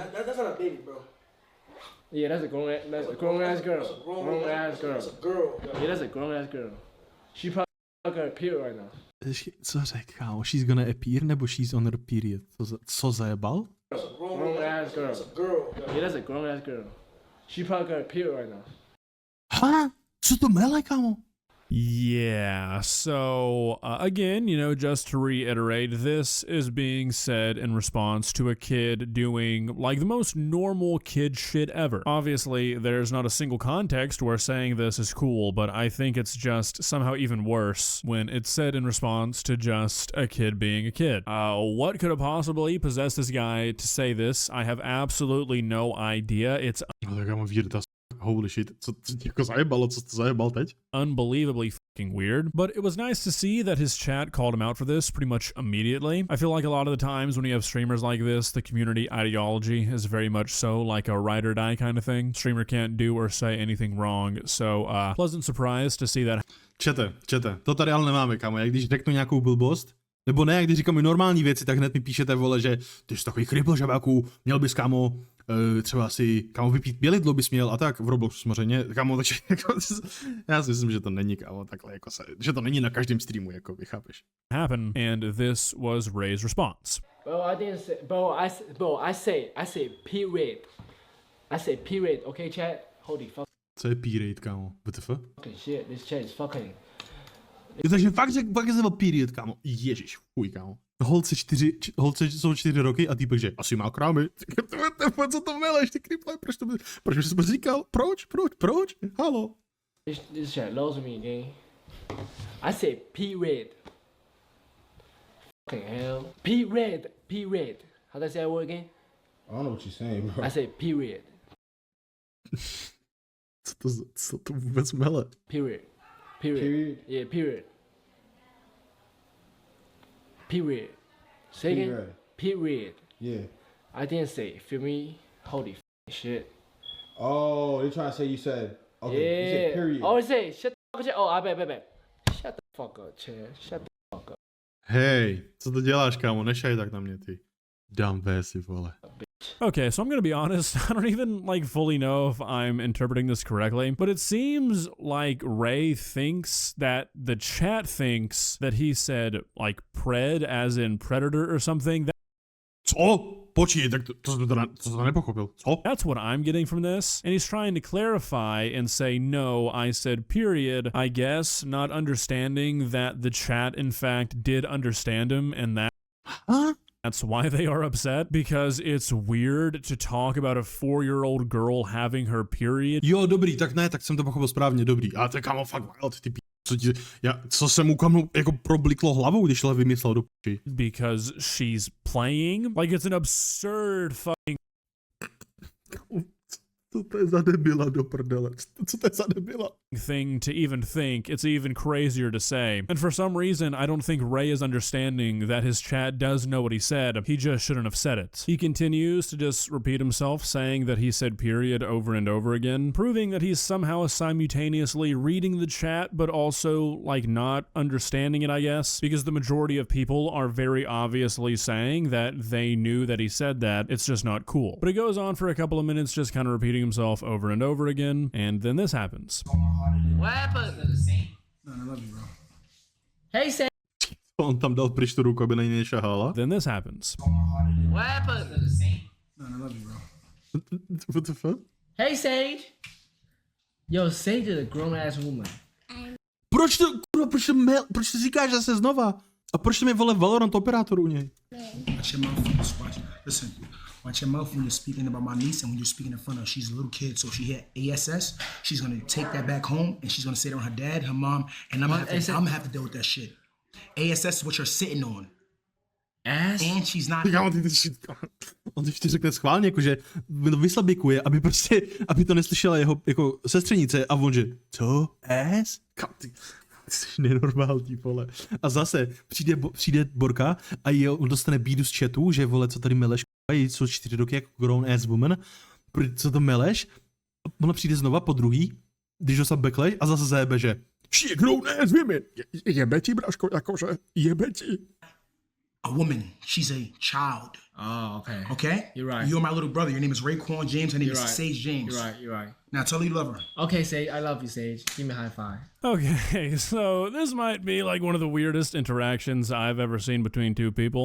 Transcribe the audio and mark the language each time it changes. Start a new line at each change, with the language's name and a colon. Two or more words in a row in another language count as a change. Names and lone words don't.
English: That's not a baby, bro. Yeah, that's a grown ass girl. Grown ass girl. That's a girl. Yeah, that's a grown ass girl. She probably got a period right now.
Czech: Co řekl, kámo?
English: She's gonna appear nebo she's on her period?
Czech: Co zajebal?
English: Grown ass girl. That's a girl. Yeah, that's a grown ass girl. She probably got a period right now.
Czech: Ha? Co to mele, kámo?
English: Yeah, so again, just to reiterate, this is being said in response to a kid doing like the most normal kid shit ever. Obviously, there's not a single context where saying this is cool, but I think it's just somehow even worse when it's said in response to just a kid being a kid. What could have possibly possessed this guy to say this? I have absolutely no idea. It's
Czech: Ale kámo, Virta,
English: holy shit,
Czech: co jako zajebalo, co to zajebal teď?
English: unbelievably fucking weird, but it was nice to see that his chat called him out for this pretty much immediately. I feel like a lot of the times when you have streamers like this, the community ideology is very much so like a ride or die kind of thing. Streamer can't do or say anything wrong, so pleasant surprise to see that.
Czech: Čete, to tady ale nemáme, kámo, jak když řeknu nějakou blbost, nebo ne, jak když říkám i normální věci, tak hned mi píšete, vole, že ty jsi takový kripl, žabáku, měl bys, kámo, třeba si, kámo, vypít bělidlo bys měl a tak, v Robloxu samozřejmě, kámo, takže jako, já si myslím, že to není, kámo, takhle, jako že to není na každém streamu, jako, chápeš.
English: Happen, and this was Ray's response. Bro, I didn't say, I say period. I say period, okay, chat? Holy fuck.
Czech: Co je period, kámo? WTF?
English: Fucking shit, this chat is fucking.
Czech: Takže fakt je period, kámo. Ježiš, fuj, kámo. Holce jsou 4 roky a týpek, že asi má krámy. Co to meleš, ty kriple, proč jsi to říkal? Proč? Halo?
English: This chat loves me, gang. I say period. Fucking hell. Period. How do I say that word again? I don't know what you're saying, bro. I say period.
Czech: Co to vůbec mele?
English: Period. Yeah, period. Say again. Period. Yeah. I didn't say, feel me? Holy shit. Oh, they're trying to say you said. Okay. Yeah. You said period. Oh, say shut the fuck up. Oh, I bet. Shut the fuck up, Chad. Shut the fuck up.
Czech: Hej, co to děláš, kámo? Nešaj tak na mě, ty. Dám vésy, vole.
English: Okay, so I'm gonna be honest, I don't even like fully know if I'm interpreting this correctly, but it seems like Ray thinks that the chat thinks that he said like pred as in predator or something.
Czech: Co? Počkej, tak to nepochopil. Co?
English: That's what I'm getting from this. And he's trying to clarify and say, no, I said period, I guess, not understanding that the chat in fact did understand him and that Huh? that's why they are upset, because it's weird to talk about a 4-year-old girl having her period.
Czech: Jo, dobrý, tak ne, tak jsem to pochopil správně, dobrý. A to je, kámo, fakt wild, ty co se mu kámo jako probliklo hlavou, když tohle vymyslel do piči.
English: Because she's playing? Like it's an absurd fucking
Czech: Co to je za debila do prdele? Co to je za debila?
English: thing to even think. It's even crazier to say. And for some reason, I don't think Ray is understanding that his chat does know what he said. He just shouldn't have said it. He continues to just repeat himself, saying that he said period over and over again, proving that he's somehow simultaneously reading the chat, but also like not understanding it, I guess, because the majority of people are very obviously saying that they knew that he said that. It's just not cool. But he goes on for a couple of minutes, just kind of repeating himself over and over again, and then this happens. What happened? Man, I love you, bro. Hey, Sam.
Czech: On tam dal pryč tu ruku, aby na něj nešahala.
English: Then this happens. What happened? Man, I love you, bro. What the fuck? Hey, Sage. Yo, Sage is a grown-ass woman.
Czech: Proč to říkáš zase znova? A proč to mi vole Valorant operátor u něj?
English: Watch your mouth when you listen. Watch your mouth when you're speaking about my niece and when you're speaking in front of her. She's a little kid, so if she hear ASS, she's gonna take that back home and she's gonna sit on her dad, her mom, and I'm gonna have to deal with that shit. ASS is what you're sitting on. Ass? And she's not.
Czech: On ti řekne schválně, jakože vyslabikuje, aby to neslyšela jeho jako sestřenice a on že, co? S? Kam ty jsi nenormální, vole. A zase přijde Borka a on dostane bídu z chatu, že vole, co tady meleš, jsou 4 roky jako
English: grown ass woman,
Czech: co to meleš? Ona přijde znova po druhý, když dostal backlash a zase zajebe, že
English: she grown ass women.
Czech: Jebe ti, braško, jakože, jebe ti.
English: a woman. She's a child. Oh, okay. Okay? You're right. You're my little brother. Your name is Raekwon James. Her name is right. Sage James. You're right. Now tell her you love her. Okay, Sage, I love you, Sage. Give me a high five. Okay, so this might be like one of the weirdest interactions I've ever seen between two people.